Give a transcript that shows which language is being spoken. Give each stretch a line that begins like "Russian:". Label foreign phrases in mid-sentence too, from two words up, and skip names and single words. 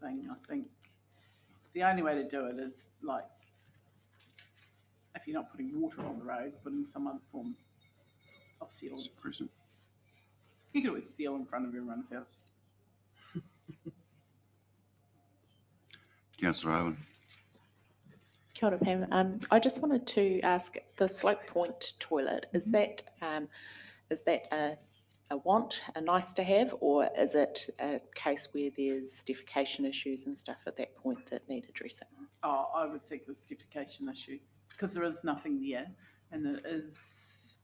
English: I think the only way to do it is like, if you're not putting water on the road, putting some other form of sealant. You could always seal in front of everyone's house. Councillor Owen.
Māori: Kia ora, Pam.
English: I just wanted to ask, the slope point toilet, is that a want, a nice to have, or is it a case where there's defecation issues and stuff at that point that need addressing? Oh, I would think there's defecation issues because there is nothing there, and there is.